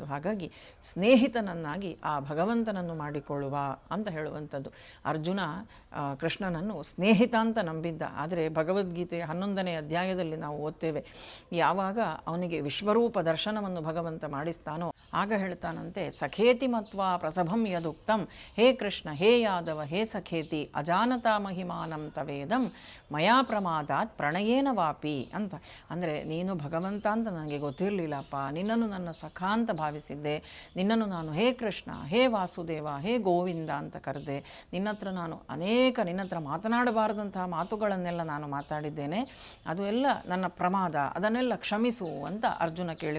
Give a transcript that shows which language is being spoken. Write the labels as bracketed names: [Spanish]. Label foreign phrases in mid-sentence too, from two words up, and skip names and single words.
[Kannada] ಹಾಗಾಗಿ ಸ್ನೇಹಿತನನ್ನಾಗಿ ಆ ಭಗವಂತನನ್ನು ಮಾಡಿಕೊಳ್ಳುವ ಅಂತ ಹೇಳುವಂಥದ್ದು. ಅರ್ಜುನ ಕೃಷ್ಣನನ್ನು ಸ್ನೇಹಿತ ಅಂತ ನಂಬಿದ್ದ. ಆದರೆ ಭಗವದ್ಗೀತೆಯ 11ನೇ ಅಧ್ಯಾಯದಲ್ಲಿ ನಾವು ಓದ್ತೇವೆ, ಯಾವಾಗ ಅವನಿಗೆ ವಿಶ್ವರೂಪ ದರ್ಶನವನ್ನು ಭಗವಂತ ಮಾಡಿಸ್ತಾನೋ ಆಗ ಹೇಳ್ತಾನಂತೆ, [Sanskrit] ಸಖೇತಿ ಮತ್ವಾ ಪ್ರಸಭಂ ಯದುಕ್ತಂ, ಹೇ ಕೃಷ್ಣ ಹೇ ಯಾದವ ಹೇ ಸಖೇತಿ ಅಜಾನತಾ ಮಹಿಮಾನಂ ತವೇದಂ ಮಯಾ ಪ್ರಮಾದಾತ್ ಪ್ರಣಯೇನ ವಾಪಿ ಅಂತ. [Kannada] ಅಂದರೆ ನೀನು ಭಗವಂತ ಅಂತ ನನಗೆ ಗೊತ್ತಿರಲಿಲ್ಲಪ್ಪ, ನಿನ್ನನ್ನು ನನ್ನ ಸಖ ಅಂತ ಭಾವಿಸಿದ್ದೆ, ನಿನ್ನನ್ನು ನಾನು ಹೇ ಕೃಷ್ಣ ಹೇ ವಾಸುದೇವ ಹೇ ಗೋವಿಂದ ಅಂತ ಕರೆದೆ, ನಿನ್ನ ಹತ್ರ ನಾನು ನಿನ್ನ ಹತ್ರ ಮಾತನಾಡಬಾರದಂತಹ ಮಾತುಗಳನ್ನೆಲ್ಲ ನಾನು ಮಾತಾಡಿದ್ದೇನೆ, ಅದು ಎಲ್ಲ ನನ್ನ ಪ್ರಮಾದ, ಅದನ್ನೆಲ್ಲ ಕ್ಷಮಿಸು ಅಂತ ಅರ್ಜುನ ಕೇಳಿಕೊಳ್ತಾನೆ.